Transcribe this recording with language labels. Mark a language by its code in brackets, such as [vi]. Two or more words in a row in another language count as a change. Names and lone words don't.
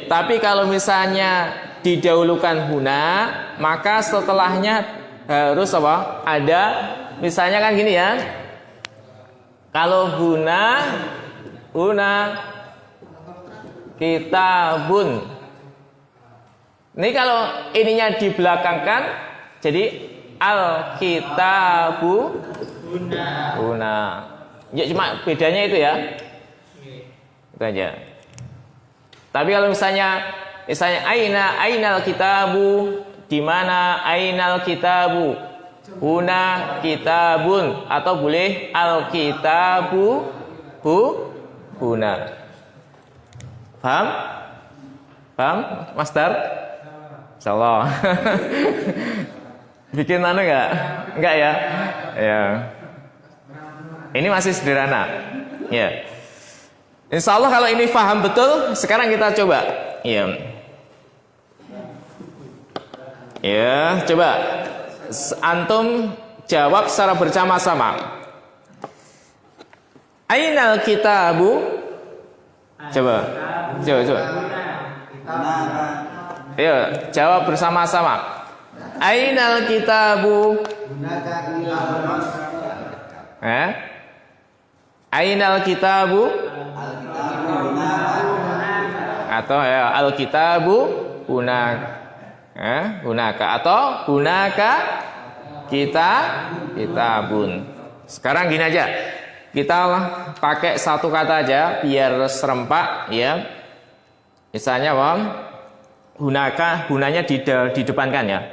[id] Tapi kalau misalnya didahulukan huna, maka setelahnya harus apa? Ada, misalnya kan gini ya. Kalau [ar] هنا كتاب. [id] Ini kalau ininya dibelakangkan, jadi [ar] الكتاب هنا. [id] Ya cuma bedanya itu ya. Itu aja. Tapi kalau misalnya [ar] أين الكتاب, [id] di mana [ar] أين الكتاب? هنا كتاب, [id] atau boleh [ar] الكتاب هنا. [id] Paham? Paham, Master? Insyaallah. Bikin anu enggak? Enggak ya? Ya. Ini masih sederhana. Ya. [ar] إن شاء الله [id] kalau ini paham betul, sekarang kita coba. Ya. Ya, coba. Antum jawab secara bersama-sama. [ar] أين الكتاب? Coba. [id] Ayo, jawab bersama-sama. [ar] أين الكتاب؟ أين الكتاب? [id] Atau ya [ar] الكتاب هناك, atau هناك كتاب. [id] Sekarang gini aja. Kita pakai satu kata aja biar serempak ya. Misalnya hunaka, hunanya didepankan ya.